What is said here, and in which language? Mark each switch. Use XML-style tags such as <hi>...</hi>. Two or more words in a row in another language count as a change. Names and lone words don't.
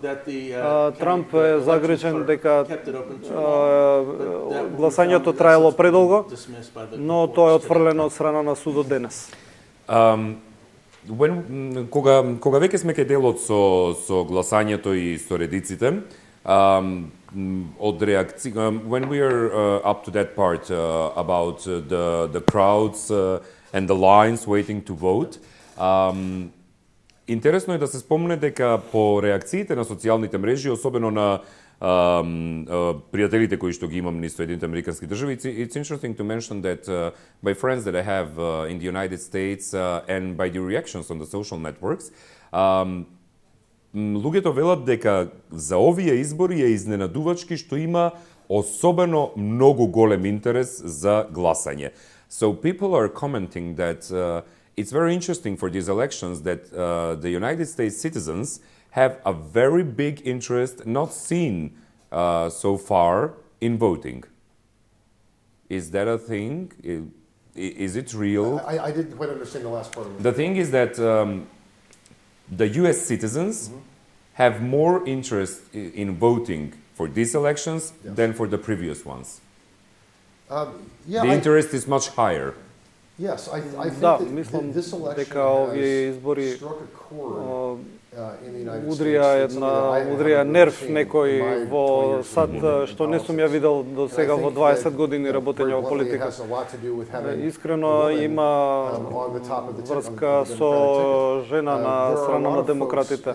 <mk>Трамп е загрижен дека гласањето траело предолго, но тоа е отфрлено од страна на судот денес. Кога веќе сме кај делот со гласањето и со редиците, од реакција,</mk> <en>when we are up to that part about the crowds and the lines waiting to vote,</en> <mk>интересно е да се спомне дека по реакциите на социјалните мрежи, особено на пријателите кои што ги имам низ Соединените Американски држави,</mk> <en>it's interesting to mention that by friends that I have in the United States and by the reactions on the social networks,</en> <mk>луѓето велат дека за овие избори е изненадувачки што има особено многу голем интерес за гласање.</mk> <en>So people are commenting that it's very interesting for these elections that the United States citizens have a very big interest not seen so far in voting. Is that a thing? Is it real? I didn't quite understand the last part of it. The thing is that the US citizens have more interest in voting for these elections than for the previous ones. The interest is much higher. Yes, I think</en> <mk>Да,</mk> <en>that</en> <mk>мислам</mk> <en>this election</en> <mk>дека овие избори</mk> <en>struck a chord</en> <mk>удрија нерв некој во САД што не сум ја видел до сега во 20 години работење во политика. Искрено има врска со жена на страна на демократите.</mk>